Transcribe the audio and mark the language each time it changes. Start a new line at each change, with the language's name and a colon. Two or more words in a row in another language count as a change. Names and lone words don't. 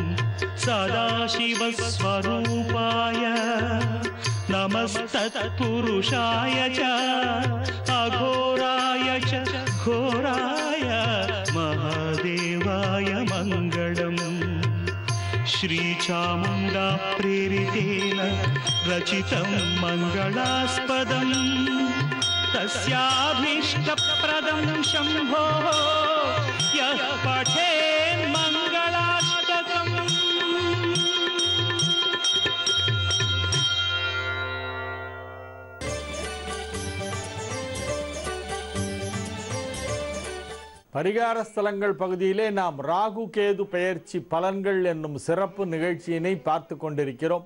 Sanskrit: सदाशिवस्वरूपाय नमस्तत्पुरुषाय च अघोराय च घोराय महादेवाय मङ्गलम् श्रीचामुण्डा प्रेरितेन रचितं मङ्गलास्पदम् तस्याभीष्टप्रदं शम्भोः यः पठेन् मङ्गलाष्टकम्।
Tamil: பரிகார ஸ்தலங்கள் பகுதியிலே நாம் ராகு கேது பெயர்ச்சி பலன்கள் என்னும் சிறப்பு நிகழ்ச்சியினை பார்த்து கொண்டிருக்கிறோம்.